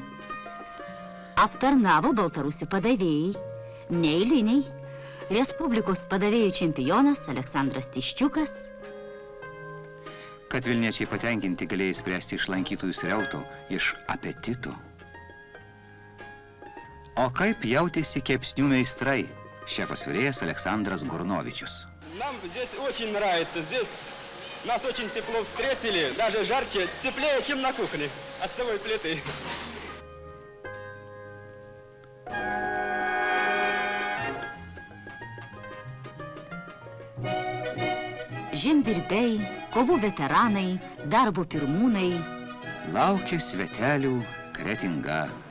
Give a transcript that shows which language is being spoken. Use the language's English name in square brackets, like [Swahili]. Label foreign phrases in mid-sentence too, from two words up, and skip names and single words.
[Lithuanian] Aptarnavo baltarusių padavėjai, neeiliniai, Respublikos padavėjų čempionas Aleksandras Tiščiukas. Kad vilniečiai patenkinti galėjai spręsti iš lankytojų srauto, iš apetito. O kaip jautėsi kepsnių meistrai, šefas virėjas Aleksandras Gurnovičius. [Russian] Нам здесь очень нравится, здесь нас очень тепло встретили, даже жарче, теплее, чем на кухне, от самой плиты. [Lithuanian] Žemdirbiai, kovų veteranai, darbo pirmūnai. Laukė svetelių Kretinga.